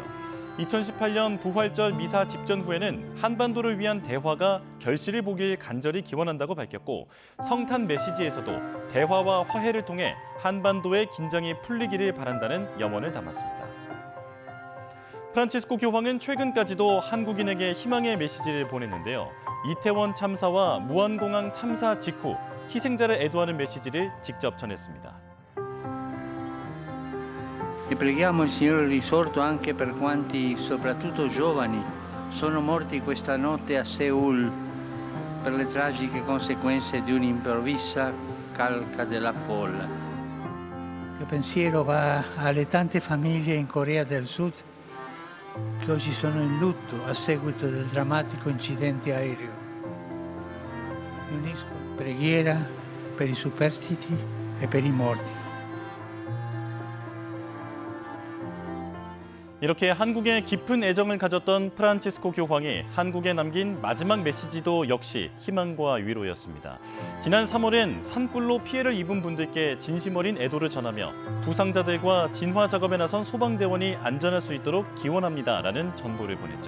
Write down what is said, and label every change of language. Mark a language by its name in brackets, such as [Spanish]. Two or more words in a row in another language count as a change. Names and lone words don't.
[Korean] 2018년 부활절 미사 집전 후에는 한반도를 위한 대화가 결실을 보길 간절히 기원한다고 밝혔고, 성탄 메시지에서도 대화와 화해를 통해 한반도의 긴장이 풀리기를 바란다는 염원을 담았습니다. 프란치스코 교황은 최근까지도 한국인에게 희망의 메시지를 보냈는데요. 이태원 참사와 무안공항 참사 직후 희생자를 애도하는 메시지를 직접 전했습니다. [Italian] E preghiamo il Signore il risorto anche per quanti, soprattutto giovani, sono morti questa notte a Seul per le tragiche conseguenze di un'improvvisa calca della folla. Il pensiero va alle tante famiglie in Corea del Sud che oggi sono in lutto a seguito del drammatico incidente aereo. Mi unisco in preghiera per i superstiti e per i morti. [Korean] 이렇게 한국에 깊은 애정을 가졌던 프란치스코 교황이 한국에 남긴 마지막 메시지도 역시 희망과 위로였습니다. 지난 3월엔 산불로 피해를 입은 분들께 진심 어린 애도를 전하며 부상자들과 진화 작업에 나선 소방대원이 안전할 수 있도록 기원합니다라는 전보를 보냈죠.